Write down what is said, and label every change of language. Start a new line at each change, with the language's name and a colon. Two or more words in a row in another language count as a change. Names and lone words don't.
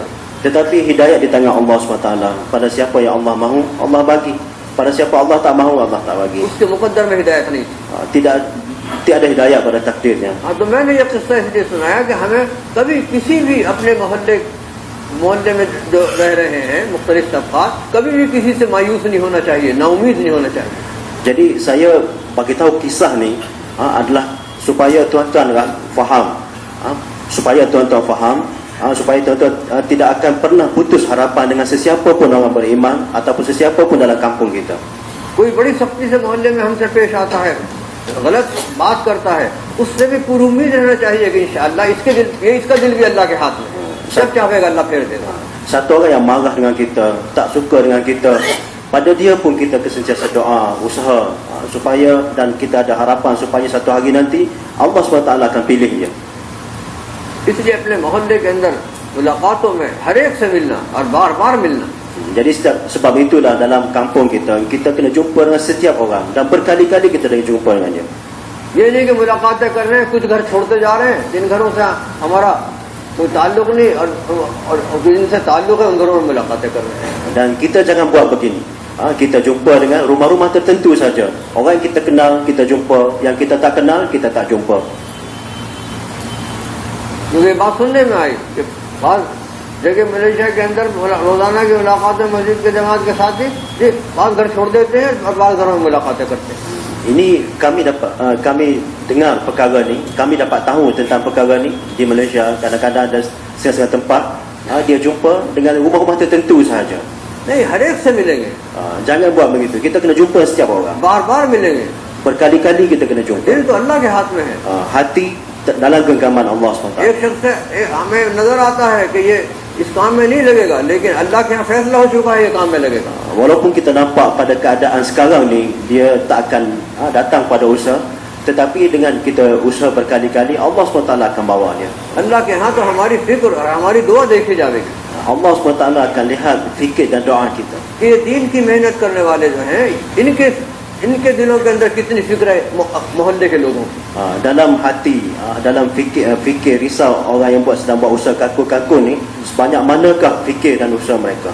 Malay: Tetapi hidayat di tangan Allah SWT. Pada siapa yang Allah mahu, Allah bagi. Pada siapa Allah tak mahu, Allah tak bagi.
Urdu: اس کے مقدر میں ہدایت نہیں تھی.
Malay: Tidak ada hidayat pada takdirnya.
Urdu: تو میں نے یہ قصہ اس لیے سنایا کہ ہمیں کبھی کسی بھی اپنے محلے میں جو رہ رہے ہیں مختلف طبقات، کبھی بھی کسی سے مایوس نہیں ہونا چاہیے، ناامید نہیں ہونا چاہیے.
Malay: Jadi saya bagi tahu kisah ni adalah supaya tuan-tuan faham, supaya tuan-tuan faham, supaya tuan-tuan tidak akan pernah putus harapan dengan sesiapa pun orang beriman ataupun sesiapa pun dalam kampung kita.
Urdu: کوئی بڑی سختی سے محلے میں ہم سے پیش آتا ہے، غلط بات کرتا ہے، اس سے بھی پوری امید رہنا چاہیے کہ ان شاء اللہ اس کا دل بھی اللہ کے ہاتھ میں، سب چاہے گا اللہ پھیر دے گا.
Malay: Satu orang yang marah dengan kita, tak suka dengan kita, pada dia pun kita sentiasa doa, usaha supaya, dan kita ada harapan supaya satu hari nanti Allah SWT akan pilih dia.
Urdu: اس لیے اپنے محلے کے اندر ملاقاتوں میں ہر ایک سے ملنا اور بار بار ملنا.
Malay: Jadi sebab itulah dalam kampung kita kena jumpa dengan setiap orang dan berkali-kali kita dah jumpa dengan dia.
Urdu: یہ نہیں کہ ملاقاتیں کر رہے ہیں، کچھ گھر چھوڑتے جا رہے ہیں، جن گھروں سے ہمارا کوئی تعلق نہیں اور جن سے تعلق ہے ان گھروں میں ملاقاتیں کر رہے ہیں.
Malay: Dan kita jangan buat begini. Kita jumpa dengan rumah-rumah tertentu saja. Orang yang kita kenal kita jumpa, yang kita tak kenal kita tak jumpa.
Urdu: مجھے بات سننے میں آئی کہ بعد جگہ ملیشیا کے اندر روزانہ کی ملاقاتیں مسجد کے جماعت کے ساتھ ہی بعد گھر چھوڑ دیتے ہیں اور بعد گھروں میں ملاقاتیں کرتے ہیں.
Malay: Ini kami dengar perkara ni, kami dapat tahu tentang perkara ni di Malaysia. Kadang-kadang ada setengah tempat dia jumpa dengan rumah-rumah tertentu sahaja.
Urdu: نہیں، ہر ایک سے ملیں گے,
Malay: Jangan buat begitu. Kita kena jumpa setiap orang.
Urdu: بار بار ملیں گے.
Malay: Berkali-kali kita kena jumpa.
Urdu: دل تو اللہ کے ہاتھ میں ہے.
Malay: Hati dalam genggaman Allah SWT.
Urdu: ایک شخص ہمیں نظر آتا ہے کہ یہ اس کام میں نہیں لگے گا، لیکن اللہ کے یہاں فیصلہ ہو چکا ہے یہ کام میں لگے گا.
Malay: Walaupun kita nampak pada keadaan sekarang ni dia tak akan datang pada usaha, tetapi dengan kita usaha berkali-kali Allah SWT akan bawa dia.
Urdu: اللہ کے یہاں تو ہماری فکر اور ہماری دعا دیکھی جائے گی.
Malay: Allah SWT akan lihat fikir dan doa kita.
Urdu: یہ دین کی محنت کرنے والے جو ہیں، ان کے دلوں کے اندر کتنی فکر ہے محلے کے لوگوں کی.
Malay: Dalam hati, dalam fikir risau orang yang sedang buat usaha kaku-kaku ni, sebanyak manakah fikir dan usaha mereka.